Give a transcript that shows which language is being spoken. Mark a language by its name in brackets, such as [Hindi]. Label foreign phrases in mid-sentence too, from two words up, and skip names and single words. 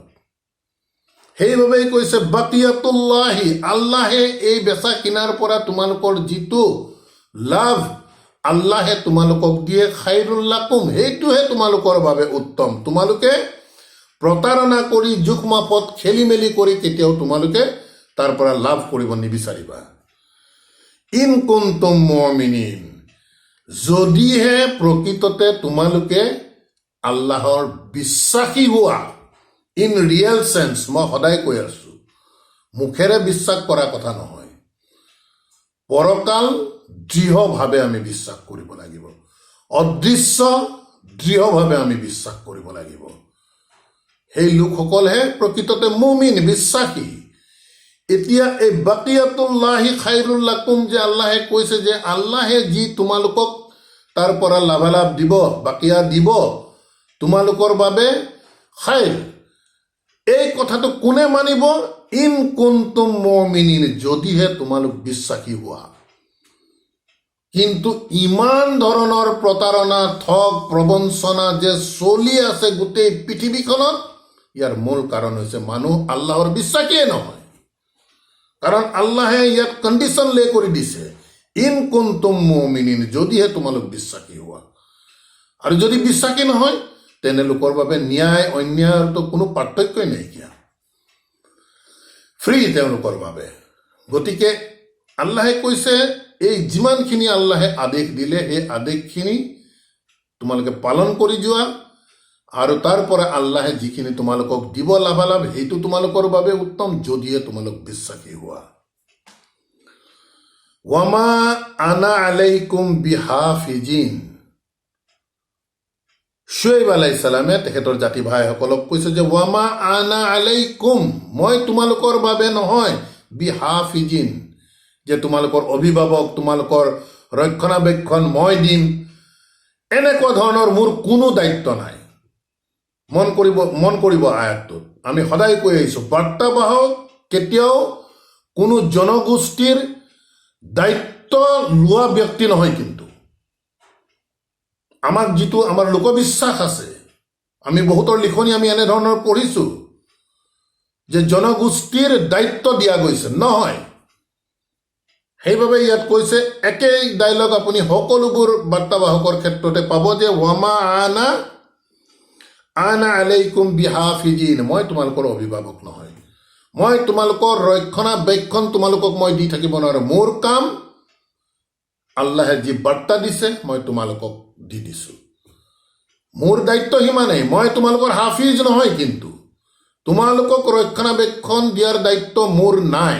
[Assamese] সেইবাবেই কৈছে বাকিয়াতুল্লাহি, আল্লাহে এই বেচা কিনাৰ পৰা তোমালোকৰ যিটো লাভ আল্লাহে তোমালোকক দিয়ে, [Arabic] خير لكم, [Assamese] সেইটোহে তোমালোকৰ বাবে উত্তম। তোমালোকে প্ৰতাৰণা কৰি জোখ মাপত খেলি মেলি কৰি কেতিয়াও তোমালোকে তাৰ পৰা লাভ কৰিব নিবিচাৰিবা। [Arabic] إن كنتم مؤمنين, [Assamese] যদিহে প্ৰকৃততে তোমালোকে আল্লাহৰ বিশ্বাসী হোৱা, [English] in real sense, [Assamese] মই সদায় কৈ আছো, মুখেৰে বিশ্বাস কৰা কথা নহয়, পৰকাল দৃঢ়ভাৱে আমি বিশ্বাস কৰিব লাগিব, অদৃশ্য দৃঢ়ভাৱে আমি বিশ্বাস কৰিব লাগিব। সেই লোকসকলহে প্ৰকৃততে মুমিন, বিশ্বাসী। এতিয়া এই [Arabic] بقية الله خير لكم [Assamese] যে আল্লাহে কৈছে যে আল্লাহে যি তোমালোকক তাৰ পৰা লাভালাভ দিব, বাকিয়া দিব, তোমালোকৰ বাবে খাইৰ, এই কথাটো কোনে মানিব? [Arabic] إن كنتم مؤمنين, [Assamese] যদিহে তোমালোক বিশ্বাসী হোৱা। কিন্তু ইমান ধৰণৰ প্ৰতাৰণা, ঠগ প্ৰবঞ্চনা যে চলি আছে গোটেই পৃথিৱীখনত, ইয়াৰ মূল কাৰণ হৈছে মানুহ আল্লাহৰ বিশ্বাসীয়ে নহয়। কাৰণ আল্লাহে ইয়াত [English] condition lay [Assamese] কৰি দিছে, [Arabic] إن كنتم مؤمنين, [Assamese] যদিহে তোমালোক বিশ্বাসী হোৱা। আৰু যদি বিশ্বাসী নহয়, তেনে লোকৰ বাবে ন্যায় অন্যায়তো কোনো পাৰ্থক্যই নাইকিয়া, ফ্ৰী তেওঁলোকৰ বাবে। গতিকে আল্লাহে কৈছে এই যিমানখিনি আল্লাহে আদেশ দিলে, সেই আদেশখিনি তোমালোকে পালন কৰি যোৱা, আৰু তাৰ পৰা আল্লাহে যিখিনি তোমালোকক দিব লাভালাভ, সেইটো তোমালোকৰ বাবে উত্তম, যদিহে তোমালোক বিশ্বাসী হোৱা। [Arabic] وما أنا عليكم بحفيظ, [Assamese] শুয়েব [Arabic] عليه السلام [Assamese] তেখেতৰ জাতি ভাইসকলক কৈছে যে [Arabic] وما أنا عليكم, [Assamese] মই তোমালোকৰ বাবে নহয়, বিহাফিজিন, যে তোমালোকৰ অভিভাৱক, তোমালোকৰ ৰক্ষণাবেক্ষণ মই দিম, এনেকুৱা ধৰণৰ মোৰ কোনো দায়িত্ব নাই। মন কৰিব আয়াতটোত আমি সদায় কৈ আহিছোঁ, বাৰ্তাবাহক কেতিয়াও কোনো জনগোষ্ঠীৰ দায়িত্ব লোৱা ব্যক্তি নহয়। কিন্তু আমাক যিটো আমাৰ লোকবিশ্বাস আছে, আমি বহুতৰ লিখনি আমি এনেধৰণৰ পঢ়িছোঁ যে জনগোষ্ঠীৰ দায়িত্ব দিয়া গৈছে, নহয়। সেইবাবে ইয়াত কৈছে একেই ডাইলগ আপুনি সকলোবোৰ বাৰ্তাবাহকৰ ক্ষেত্ৰতে পাব যে [Arabic] وما أنا عليكم بحفيظ, [Assamese] মই তোমালোকৰ অভিভাৱক নহয়, মই তোমালোকৰ ৰক্ষণাবেক্ষণ তোমালোকক মই দি থাকিব নোৱাৰোঁ। মোৰ কাম আল্লাহে যি বাৰ্তা দিছে মই তোমালোকক দি দিছোঁ, মোৰ দায়িত্ব সিমানেই। মই তোমালোকৰ হাফিজ নহয়, কিন্তু তোমালোকক ৰক্ষণাবেক্ষণ দিয়াৰ দায়িত্ব মোৰ নাই।